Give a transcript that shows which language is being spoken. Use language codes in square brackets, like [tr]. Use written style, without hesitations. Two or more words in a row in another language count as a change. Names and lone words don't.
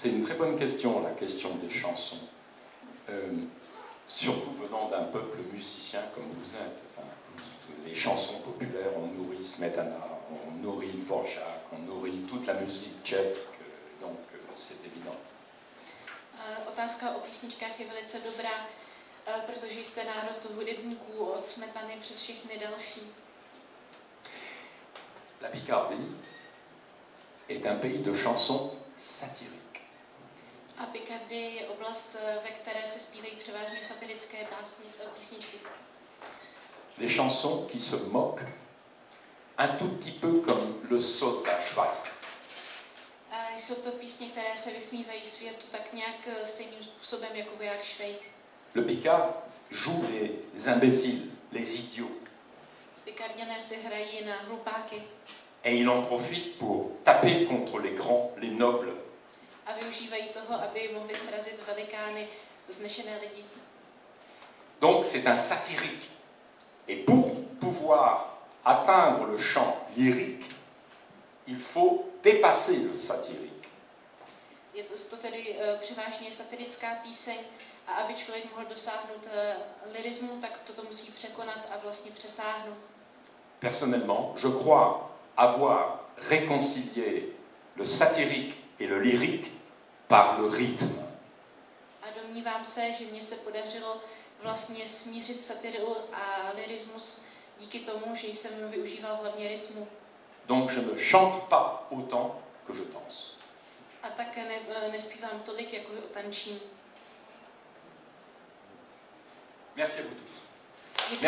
[fr] C'est une très bonne question, la question des chansons. Surtout venant d'un peuple musicien comme vous êtes. Enfin, les chansons populaires, on nourrit Smetana, on nourrit Dvorak, on nourrit toute la musique tchèque, donc c'est évident. [cs] Otázka o písničkách je velice dobrá, protože jste národ hudebníků od Smetany přes všechny další. [fr] La Picardie est un pays de chansons satiriques. [cs] A Picardie je oblast, ve které se zpívají převážně satirické písničky. [fr] Des chansons qui se moquent un tout petit peu comme le sot à Schweik. [cs] A jsou to písně, které se vysmívají světu tak nějak stejným způsobem jako voják Švejk. [fr] Le Picard joue les imbéciles, les idiots. [cs] Pikarděné si hrají na hlupáky. [fr] Et il en profite pour taper contre les grands, les nobles. [cs] A využívají toho, aby mohli srazit velikány, vznešené lidi. [fr] Donc c'est un satirique. Et pour pouvoir atteindre le chant lyrique, il faut dépasser le satirique. [cs] Je to tedy převážně satirická píseň a aby člověk mohl dosáhnout lirismu, tak toto musí překonat a vlastně přesáhnout. [fr] Personnellement, je crois avoir réconcilié le satirique et le lyrique par le rythme. [cs] A domnívám se, že mně se podařilo vlastně smířit satiru a lirismus díky tomu, že jsem využíval hlavně rytmu. [fr] Donc je ne chante pas autant que je danse. [cs] A tak nespívám tolik, jako tančím. [fr] Merci à vous tous. [cs] Děkuji